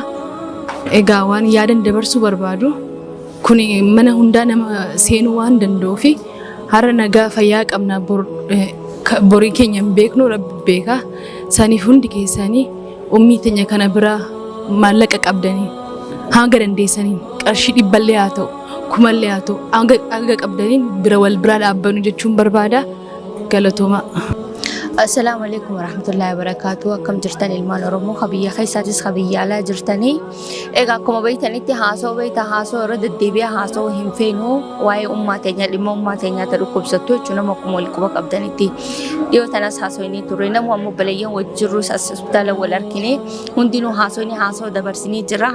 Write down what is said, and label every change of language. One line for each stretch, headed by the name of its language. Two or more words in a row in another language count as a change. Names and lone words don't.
Oromo: Egaa waan yaadan dabarsuu barbaadu kun mana hundaa nama seenuu waan danda'uu fi har'a nagaa fayyaa qabna borii keenya hin beeknu rabbi beeka saniif hundi keessanii ummii teenya kana bira maallaqa qabdanii hanga dandeessaniin qarshii 100 haa ta'u 1000 haa ta'u hanga qabdaniin bira wal bira dhaabbanu jechuun barbaada galatooma.
Arabic: السلام عليكم ورحمة الله وبركاته.
Oromo: Akkam jirtan ilmaan Oromoo kabiyya keessaatis kabiyya alaa jirtanii. Egaa akkuma beektanitti haasoo irra deddeebi'aa haasoo hin feenu waa'ee ummaa teenya dhimma ummaa teenyaa ta'u dhukkubsattu jechuun nama akkuma wal quba qabdanitti. Dhiyoo tanas haasoo inni turre namu ammoo balayyaan wajjirru hospitaala wal argine hundinuu haasoo dabarsinii jira.